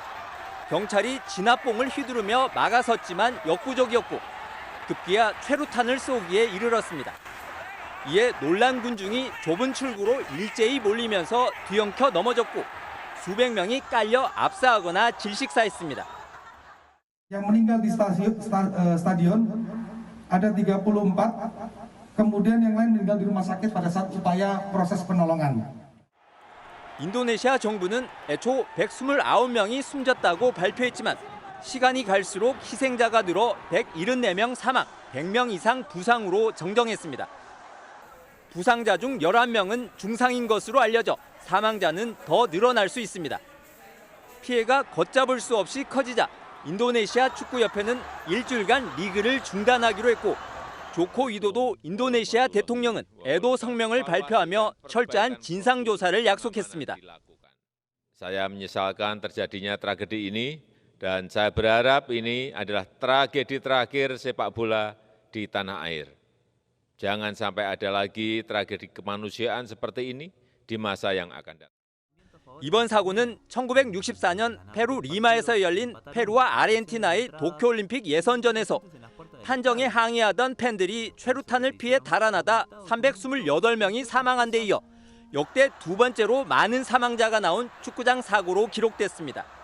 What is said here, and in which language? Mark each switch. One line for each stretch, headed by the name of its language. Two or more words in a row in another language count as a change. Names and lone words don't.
Korean: 경찰이 진압봉을 휘두르며 막아섰지만 역부족이었고 급기야 최루탄을 쏘기에 이르렀습니다. 이에 놀란 군중이 좁은 출구로 일제히 몰리면서 뒤엉켜 넘어졌고 수백 명이 깔려 압사하거나 질식사했습니다.
Indonesian: Yang meninggal di stadion ada 34, kemudian yang lain meninggal di rumah sakit pada saat upaya proses penolongan.
Korean: 인도네시아 정부는 애초 129명이 숨졌다고 발표했지만 시간이 갈수록 희생자가 늘어 174명 사망, 100명 이상 부상으로 정정했습니다. 부상자 중 11명은 중상인 것으로 알려져 사망자는 더 늘어날 수 있습니다. 피해가 걷잡을 수 없이 커지자 인도네시아 축구협회는 일주일간 리그를 중단하기로 했고 조코 위도도 인도네시아 대통령은 애도 성명을 발표하며 철저한 진상조사를 약속했습니다.
Indonesian: Saya menyesalkan terjadinya tragedi ini dan saya berharap ini adalah tragedi terakhir sepak bola di tanah air. Jangan sampai ada lagi tragedi kemanusiaan seperti ini di masa yang akan datang.
Korean: 이번 사고는 1964년 페루 리마에서 열린 페루와 아르헨티나의 도쿄올림픽 예선전에서 판정에 항의하던 팬들이 최루탄을 피해 달아나다 328명이 사망한 데 이어 역대 두 번째로 많은 사망자가 나온 축구장 사고로 기록됐습니다.